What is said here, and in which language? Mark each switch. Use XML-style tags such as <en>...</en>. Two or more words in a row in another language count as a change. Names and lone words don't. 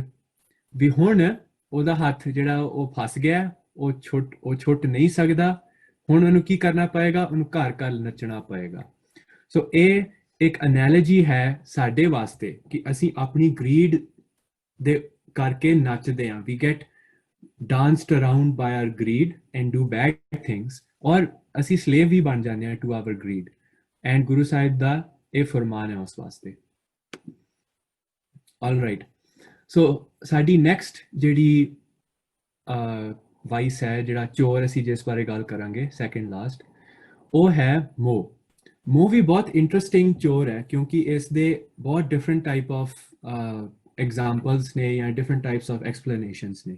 <pa>ਵੀ ਹੁਣ ਉਹਦਾ ਹੱਥ ਜਿਹੜਾ ਉਹ ਫਸ ਗਿਆ, ਉਹ ਛੁੱਟ ਨਹੀਂ ਸਕਦਾ, ਹੁਣ ਉਹਨੂੰ ਕੀ ਕਰਨਾ ਪਏਗਾ, ਉਹਨੂੰ ਘਰ ਘਰ ਨੱਚਣਾ ਪਏਗਾ। ਸੋ ਇਹ ਇੱਕ ਅਨੈਲੋਜੀ ਹੈ ਸਾਡੇ ਵਾਸਤੇ ਕਿ ਅਸੀਂ ਆਪਣੀ ਗਰੀਡ ਦੇ ਕਰਕੇ ਨੱਚਦੇ ਹਾਂ।</pa> <en>we get danced around by our greed and do bad things,</en> <pa>और ਅਸੀਂ slave ਵੀ ਬਣ ਜਾਂਦੇ ਹਾਂ</pa> <en>to our greed, and</en> <pa>ਗੁਰੂ ਸਾਹਿਬ ਦਾ ਇਹ ਫਰਮਾਨ ਹੈ ਉਸ ਵਾਸਤੇ।</pa> <en>all right, so</en> <pa>ਸਾਡੀ next ਜਿਹੜੀ ਵਾਈਸ ਹੈ, ਜਿਹੜਾ ਚੋਰ ਅਸੀਂ ਜਿਸ ਬਾਰੇ ਗੱਲ ਕਰਾਂਗੇ</pa> <en>second last,</en> <pa>ਉਹ ਹੈ ਮੋਹ। ਮੋਹ ਵੀ ਬਹੁਤ ਇੰਟਰਸਟਿੰਗ ਚੋਰ ਹੈ, ਕਿਉਂਕਿ ਇਸ ਦੇ ਬਹੁਤ</pa> <en>different type of examples</en> <pa>ਨੇ ਜਾਂ</pa> <en>different types of explanations</en> <pa>ਨੇ।</pa>